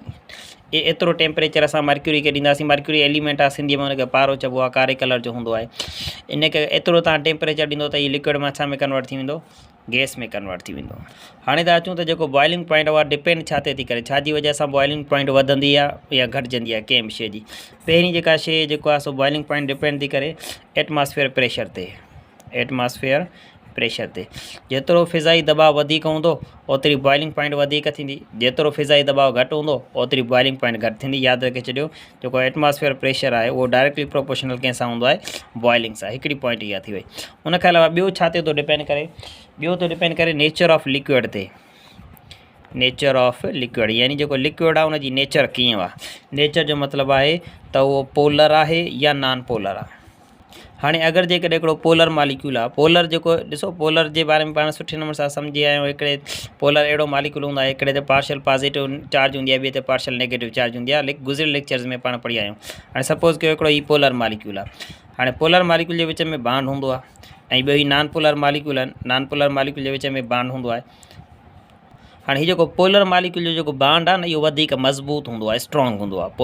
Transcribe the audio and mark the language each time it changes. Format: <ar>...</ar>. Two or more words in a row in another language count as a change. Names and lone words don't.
<sd>एतिरो टेम्परेचर असां मर्क्यूरी खे ॾींदासीं।</sd> <en>Mercury element</en> <sd>आहे, सिंधीअ में हुनखे पारो चइबो आहे, कारे कलर जो हूंदो आहे। इनखे एतिरो तव्हां टेम्परेचर ॾींदो त हीउ लिक्विड मां छा में कन्वर्ट थी वेंदो? गैस में कन्वर्ट थी वेंदो। हाणे था अचूं त जेको</sd> <en>boiling point</en> <sd>आहे डिपेंड छा ते थी करे, छाजी वजह सां</sd> <en>boiling point</en> <sd>वधंदी आहे या घटिजंदी आहे कंहिं बि शइ जी। पहिरीं जेका शइ जेको आहे सो</sd> <en>boiling point depend</en> <sd>थी करे</sd> <en>atmosphere pressure</en> <sd>ते।</sd> <en>atmosphere pressure</en> <sd>ते जेतिरो फ़िज़ाई दबाव वधीक हूंदो ओतिरी</sd> <en>boiling point</en> <sd>वधीक थींदी, जेतिरो फ़िज़ाई दबाव घटि हूंदो ओतिरी</sd> <en>boiling point</en> <sd>घटि थींदी। यादि रखे छॾियो, जेको</sd> <en>atmosphere pressure</en> <sd>आहे उहो</sd> <en>directly proportional</en> <sd>कंहिंसां हूंदो आहे? बॉइलिंग सां। हिकिड़ी पॉइंट इहा थी वई। उनखां अलावा ॿियो छा ते थो डिपेंड करे? ॿियो थो डिपेंड करे</sd> <en>nature of liquid</en> <sd>ते।</sd> <en>nature of liquid</en> <sd>यानी जो लिक्विड आहे उनजी नेचर कीअं आहे। नेचर जो मतिलबु आहे त उहो पोलर आहे या</sd> <en>non polar</en> <sd>आहे। हाणे अगरि जेकॾहिं हिकिड़ो</sd> <en>polar molecule</en> <sd>आहे, पोलर जेको ॾिसो पोलर जे बारे में पाण सुठे नमूने सां सम्झी आया आहियूं। हिकिड़े पोलर अहिड़ो मालिक्यूल हूंदो आहे, हिकिड़े ते</sd> <en>partial positive charge</en> <sd>हूंदी आहे, ॿिए ते</sd> <en>partial negative charge</en> <sd>हूंदी आहे। गुज़िरियल लेक्चर्स में पाण पढ़ी आहियूं। हाणे सपोज़ कयो हिकिड़ो ही</sd> <en>polar molecule</en> <sd>आहे। हाणे</sd> <en>polar molecule</en> <sd>जे विच में बांड हूंदो आहे ऐं ॿियो ही</sd> <en>non polar molecule</en> <sd>आहिनि।</sd> <en>non polar molecule</en> <sd>जे विच में बांड हूंदो आहे। हाणे हीउ जेको</sd> <en>polar molecule</en> <sd>जो जेको बांड आहे न, इहो वधीक मज़बूत हूंदो आहे, स्ट्रॉन्ग हूंदो आहे।</sd>